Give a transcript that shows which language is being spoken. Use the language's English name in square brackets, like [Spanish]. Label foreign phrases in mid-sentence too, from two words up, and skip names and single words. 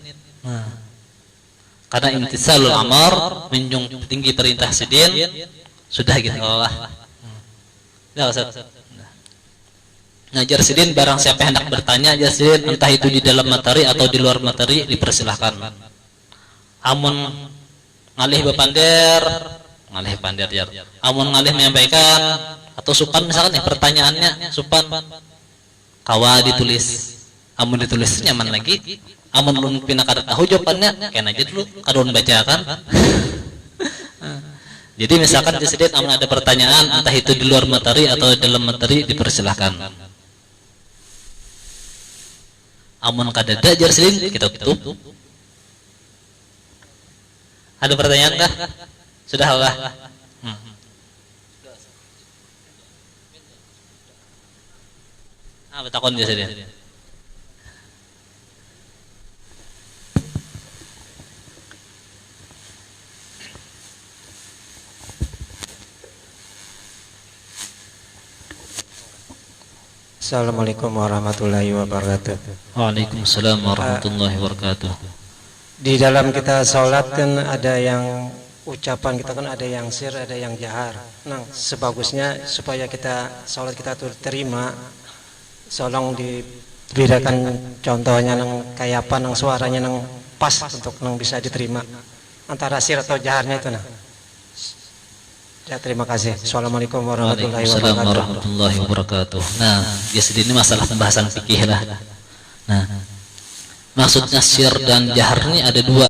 [Indonesian] Karena [Arabic] امتثال الأمر, [Indonesian] menjunjung tinggi perintah sidin, sudah gitu Allah. Nah, Ustaz. [Banjar] Ngajar sidin, barang siapa hendak bertanya ajar sidin, entah itu di dalam materi atau di luar materi, [Indonesian] dipersilahkan. [Banjar] Amun ngalih bepandir, jar. Amun ngalih menyampaikan atau supan misalkan ya pertanyaannya supan, kawa ditulis. Amun ditulis nyaman lagi. Amun belum pina kada tahu jawabannya, kena aja dulu kadon bacakan. Jadi misalkan di sedikit amun ada pertanyaan, entah itu di luar materi atau dalam materi, [Indonesian] dipersilahkan. [Banjar] Amun kada ada jar sedin, kita tutup. Ada pertanyaan kah? Sudah Allah. Betakon dia sedin. [Arabic] السلام عليكم ورحمة الله وبركاته. وعليكم السلام ورحمة الله وبركاته. [Indonesian] Di dalam kita sholat kan ada yang ucapan kita kan ada yang sir, ada yang jahar. Nah, sebagusnya supaya kita sholat kita tuh terima, tolong dibedakan contohnya nang kayak apa, nang suaranya nang pas untuk nang bisa diterima antara sir atau jaharnya itu nah. Ya, terima kasih. [Arabic] السلام عليكم ورحمة الله wabarakatuh. [Indonesian] Nah, jadi ini masalah pembahasan fikih lah. Nah, maksudnya sir dan jahar ini ada dua.